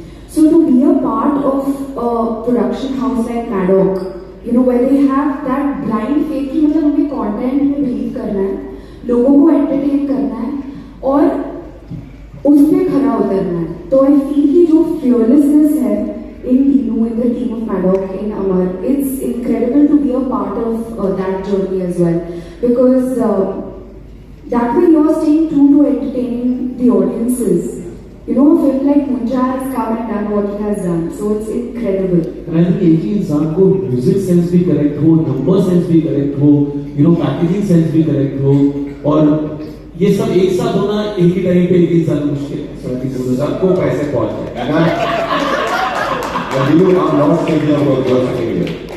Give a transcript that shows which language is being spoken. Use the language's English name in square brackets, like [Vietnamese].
[English] So to be a part of a production house like Maddock, you know, where they have that blind faith [Hindi] कि मतलब हमें content में believe करना है, लोगों को entertain करना है और उस पे खड़ा उतरना है, [English] तो I feel [Hindi] कि जो fearlessness है [English] in Dinu, in the team of Maddock, in Amar, it's incredible to be a part of that journey as well, because that way you are staying true to entertaining the audiences. You know, a film like Munja has come and done what it has done, so it's incredible. [Hindi] And I think एक ही इंसान को music sense भी correct हो, number sense भी correct हो, you know packaging sense भी correct हो, और ये सब एक साथ होना एक ही टाइम पे एक इंसान मुश्किल है। सबको पैसे पहुंचते हैं। [English] You are not thinking about your second year.